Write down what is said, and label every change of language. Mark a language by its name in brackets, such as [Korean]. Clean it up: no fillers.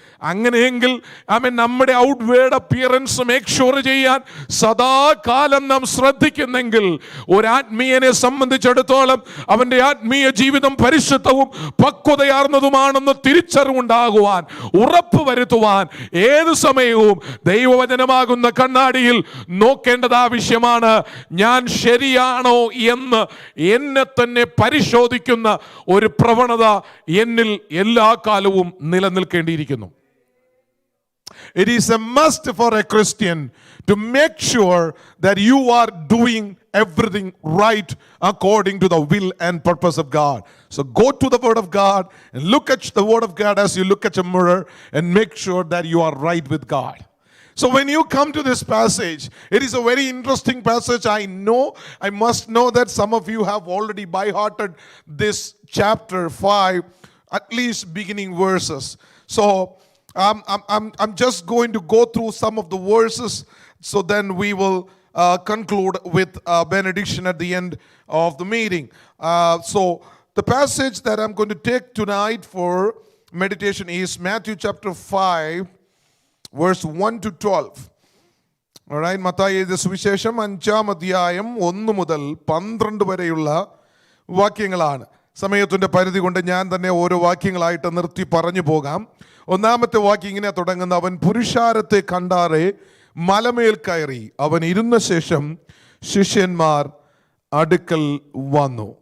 [Malayalam] അങ്ങനെയെങ്കിൽ നമ്മുടെ [English] outward appearance make sure [Malayalam] ചെയ്യാൻ സദാകാലം നാം ശ്രദ്ധിക്കുന്നെങ്കിൽ ഒരാത്മീയനെ സംബന്ധിച്ചിടത്തോളം അവൻ്റെ ആത്മീയ ജീവിതം പരിശുദ്ധവും പക്വതയാർന്നതുമാണെന്ന് തിരിച്ചറിവുണ്ടാകുവാൻ, ഉറപ്പ് വരുത്തുവാൻ ഏത് സമയവും ദൈവവചനമാകുന്ന കണ്ണാടിയിൽ നോക്കേണ്ടത് ആവശ്യമാണ്. ഞാൻ ശരിയാണോ എന്ന് എന്നെ തന്നെ പരിശോധിക്കുന്ന ഒരു പ്രവണത എന്നിൽ എല്ലാ കാലവും നിലനിൽക്കേണ്ടിയിരിക്കുന്നു. [English] It is a must for a Christian to make sure that you are doing everything right according to the will and purpose of God. So go to the Word of God and look at the Word of God as you look at a mirror and make sure that you are right with God. So when you come to this passage, it is a very interesting passage. I must know that some of you have already by-hearted this chapter 5, at least beginning verses. So I'm just going to go through some of the verses, so then we will conclude with benediction at the end of the meeting. So the passage that I'm going to take tonight for meditation is Matthew chapter 5, verse 1 to 12. All right, [Malayalam] Mathai എഴുതിയ സുവിശേഷം 5-ാം അധ്യായം 1 മുതൽ 12 വരെയുള്ള വാക്യങ്ങളാണ്. സമയത്തിൻ്റെ പരിധി കൊണ്ട് ഞാൻ തന്നെ ഓരോ വാക്യങ്ങളായിട്ട് നിർത്തി പറഞ്ഞു പോകാം. ഒന്നാമത്തെ വാക്യം ഇങ്ങനെ തുടങ്ങുന്ന: അവൻ പുരുഷാരത്തെ കണ്ടാറെ മലമേൽ കയറി, അവൻ ഇരുന്ന ശേഷം ശിഷ്യന്മാർ അടുക്കൽ വന്നു.